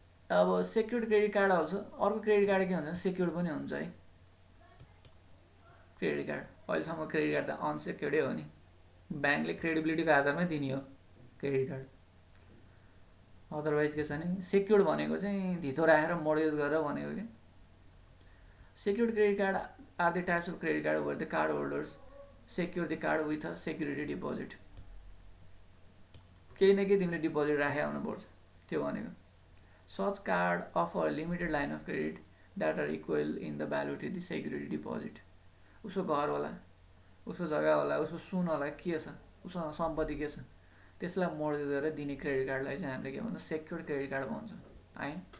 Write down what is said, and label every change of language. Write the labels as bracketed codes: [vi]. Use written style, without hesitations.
[ne] अब secured credit card आउँछ, अर्को क्रेडिट कार्ड के हुन्छ सेक्युर्ड पनि हुन्छ है। क्रेडिट कार्ड अहिलेसम्म क्रेडिट कार्ड त अनसेक्युर्डै हो नि, ब्याङ्कले क्रेडिबिलिटीको आधारमै दिने हो क्रेडिट कार्ड। अदरवाइज के छ भने सेक्युर्ड भनेको चाहिँ धितो राखेर मोर्गेज गरेर भनेको क्या। [en] Secured credit card are the types of credit card where the card holders secure the card with a security deposit. [ne] केही न केही तिमीले डिपोजिट राखेर आउनुपर्छ त्यो भनेको। [en] Such card offer limited line of credit that are equal in the value to the security deposit. [ne] उसको घर होला, उसको जग्गा होला, उसको सुन होला, के छ, उसको सम्पत्ति के छ, त्यसलाई मोर्गेज गरेर दिने क्रेडिट कार्डलाई चाहिँ हामीले के भन्छ सेक्युर्ड क्रेडिट कार्ड भन्छ है।